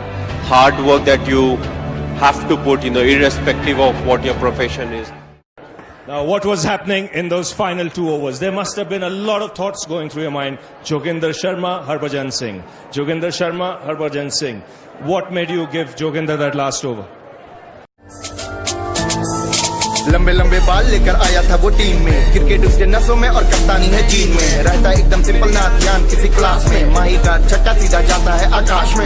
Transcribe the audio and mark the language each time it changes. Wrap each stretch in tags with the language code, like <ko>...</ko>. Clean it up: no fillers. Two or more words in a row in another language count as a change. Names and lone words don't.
<en>Hard work that you have to put, irrespective of what your profession is. Now, what was happening in those final 2 overs? There must have been a lot of thoughts going through your mind. Joginder Sharma, Harbhajan Singh. Joginder Sharma, Harbhajan Singh. What made you give Joginder that last over?</en> <hi>लंबे लंबे बाल लेकर आया था वो टीम में, क्रिकेट उसके नसों में और कप्तानी है जीन में, रहता एकदम सिंपल ना ध्यान किसी क्लास में, माही का छक्का सीधा जाता है आकाश में।</hi>